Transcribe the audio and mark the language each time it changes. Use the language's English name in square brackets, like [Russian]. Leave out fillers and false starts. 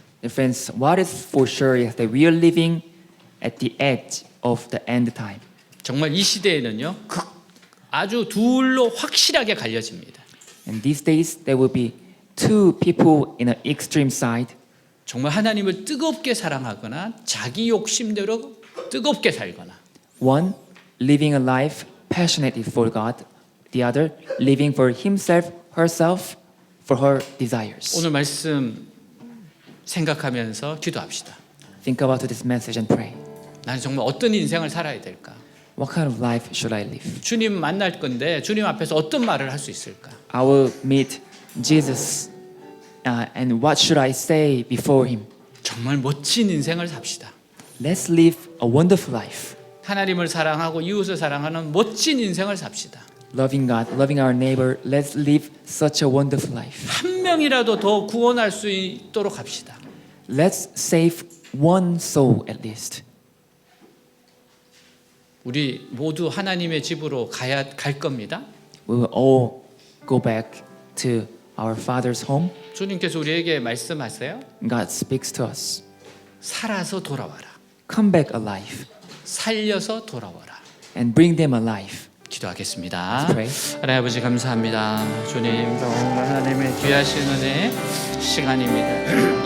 [English] Dear friends, what is for sure is that we are living at the edge of the end time. [Korean] 정말 이 시대에는요, 아주 둘로 확실하게 갈려집니다. [English] And these days, there will be two people in an extreme side. [Korean] 정말 하나님을 뜨겁게 사랑하거나 자기 욕심대로 뜨겁게 살거나, [English] One, living a life passionately for God. The other, living for himself, herself, for her desires. [Korean] 오늘 말씀 생각하면서 기도합시다. [English] Think about this message and pray. [Korean] 나는 정말 어떤 인생을 살아야 될까? [English] What kind of life should I live? [Korean] 주님 만날 건데 주님 앞에서 어떤 말을 할 수 있을까? [English] I will meet Jesus, and what should I say before him? [Korean] 정말 멋진 인생을 삽시다. [English] Let's live a wonderful life. [Korean] 하나님을 사랑하고 이웃을 사랑하는 멋진 인생을 삽시다. [English] Loving God, loving our neighbor, let's live such a wonderful life. [Korean] 한 명이라도 더 구원할 수 있도록 합시다. [English] Let's save one soul at least. [Korean] 우리 모두 하나님의 집으로 갈 겁니다. [English] We will all go back to our Father's home. [Korean] 주님께서 우리에게 말씀하세요. [English] God speaks to us. [Korean] 살아서 돌아와라. [English] Come back alive. [Korean] 살려서 돌아와라. [English] and bring them alive. [Korean] 기도하겠습니다. [English] Let's pray. [Korean] 하나님 아버지 감사합니다. 주님 정말 하나님의 귀하신 은혜 시간입니다.